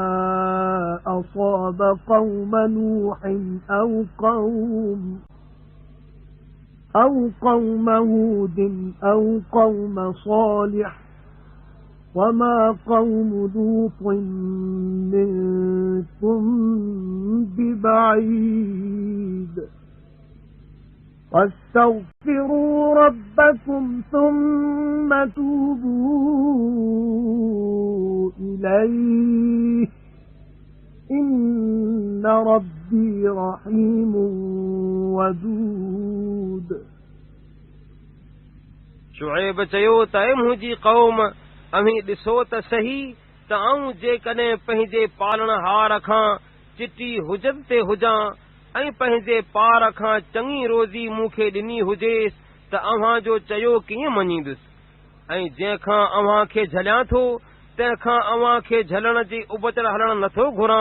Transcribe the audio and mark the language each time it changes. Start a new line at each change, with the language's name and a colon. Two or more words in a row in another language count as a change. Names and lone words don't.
Arabic: أصاب قوم نوح أو قوم هود أو قوم صالح وما قوم لوط منكم ببعيد واستغفروا ربكم ثم توبوا إليه إن ربي رحيم ودود
Sindhi: शुएब चयो त ऐ मुंहिंजी क़ौम, अव्हीं ॾिसो त सही त आऊं जेकॾहिं पंहिंजे पालणहार खां चिटी हुजत ते हुजां ऐं पंहिंजे पार खां चङी रोज़ी मूंखे ॾिनी हुजेसि त अव्हां जो चयो कीअं मञींदुसि, ऐं जंहिंखां अव्हां खे झलियां थो तंहिंखां अव्हां खे झलण जी उबतड़ हलण नथो घुरां।